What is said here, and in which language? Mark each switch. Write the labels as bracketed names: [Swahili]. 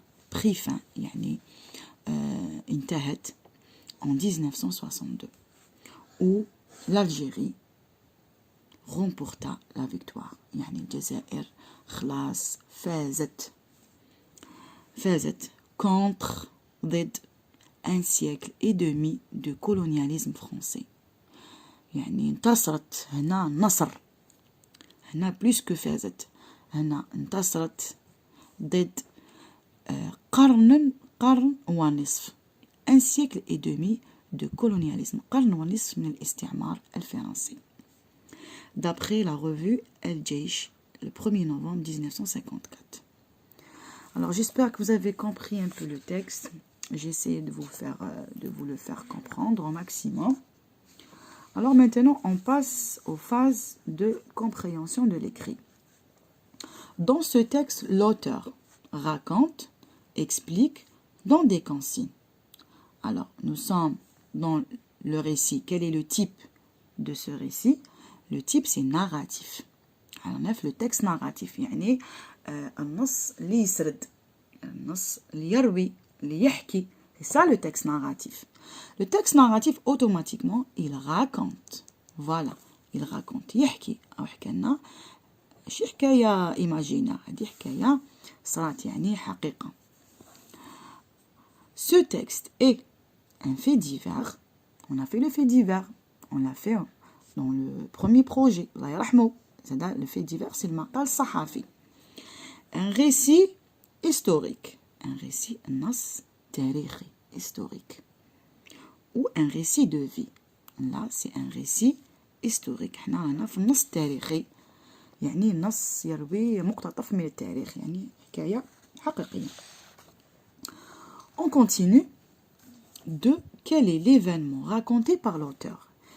[French] Prit fin, [Arabic] يعني انتهت [French] en 1962, où l'Algérie remporta la victoire. [Arabic] يعني الجزائر خلاص فازت [French] contre [Arabic] ضد [French] un siècle et demi de colonialisme français. [Arabic] يعني انتصرت هنا النصر، هنا [French] plus que [Arabic] فازت، هنا انتصرت ضد قرن ونصف، [French] un siècle et demi de colonialisme، [Arabic] قرن ونصف من الاستعمار الفرنسي. [French] D'après la revue El Jaish, le 1er novembre 1954. Alors, j'espère que vous avez compris un peu le texte. J'ai essayé de vous le faire comprendre au maximum. Alors maintenant, on passe aux phases de compréhension de l'écrit. Dans ce texte, l'auteur raconte, explique, donne des consignes. Alors, nous sommes dans le récit. Quel est le type de ce récit? Le type, c'est narratif. Alors, on a le texte narratif. [Arabic] يعني النص اللي يسرد النص اللي يروي اللي يحكي. [French] C'est ça le texte narratif. Le texte narratif, automatiquement, il raconte. Voilà, il raconte. [Arabic] يحكي أو حكى لنا شي حكاية imaginaire. هذه حكاية صارت يعني حقيقة. [French] Ce texte est un fait divers. On a fait le fait divers. On l'a fait dans le premier projet. [Arabic] الله يرحمه. [French] Le fait divers, c'est le [Arabic] maqal sahafi. [French] Un récit historique. Un récit [Arabic] nas tarikhi, [French] historique. Ou un récit de vie. Là, c'est un récit historique. [Arabic] احنا رانا في النص التاريخي. يعني النص يروي مقتطف من التاريخ. يعني حكاية حقيقية. [French] On continue de quel est l'événement raconté par l'auteur.